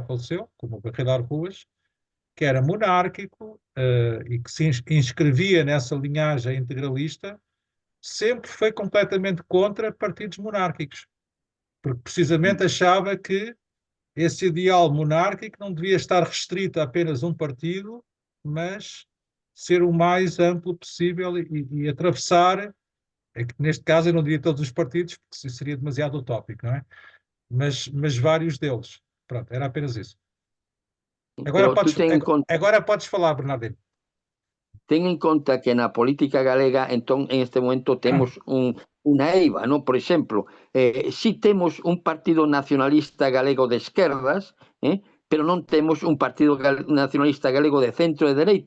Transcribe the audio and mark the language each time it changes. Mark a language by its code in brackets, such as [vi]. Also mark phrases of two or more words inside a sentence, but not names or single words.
[pt] faleceu, como o Barrilar Ruas, que era monárquico e que se inscrevia nessa linhagem integralista, sempre foi completamente contra partidos monárquicos, porque precisamente achava que esse ideal monárquico não devia estar restrito a apenas um partido, mas ser o mais amplo possível e atravessar, neste caso eu não diria todos os partidos, porque seria demasiado utópico, não é? Mas vários deles. Pronto, era apenas isso. Agora podes falar, Bernardino. [gl] Ten en conta que na política galega, entón, en este momento temos unha eiva, non? Por exemplo, si temos un partido nacionalista galego de esquerdas, pero non temos un partido nacionalista galego de centro e dereita.